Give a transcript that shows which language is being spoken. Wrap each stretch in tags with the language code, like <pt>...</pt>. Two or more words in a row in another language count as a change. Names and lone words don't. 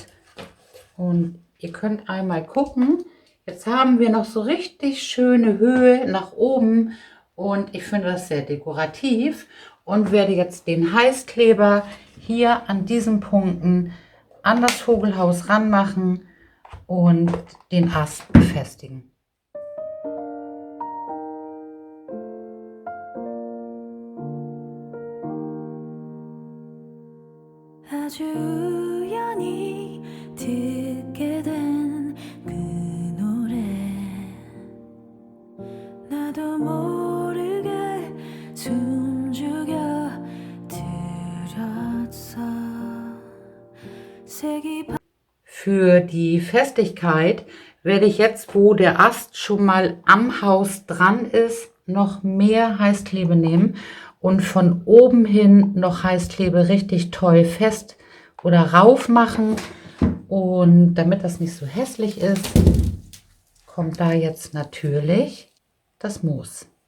<de>Und ihr könnt einmal gucken, jetzt haben wir noch so richtig schöne Höhe nach oben und ich finde das sehr dekorativ und werde jetzt den Heißkleber hier an diesen Punkten an das Vogelhaus ranmachen und den Ast befestigen.</de> <ko>아주 우연히 듣게 된 그 노래 나도 모르게 숨죽여 들었어 색이</ko> <de>Für die Festigkeit werde ich jetzt, wo der Ast schon mal am Haus dran ist, noch mehr Heißklebe nehmen und von oben hin noch Heißklebe richtig toll fest oder rauf machen. Und damit das nicht so hässlich ist, kommt da jetzt natürlich das Moos.</de>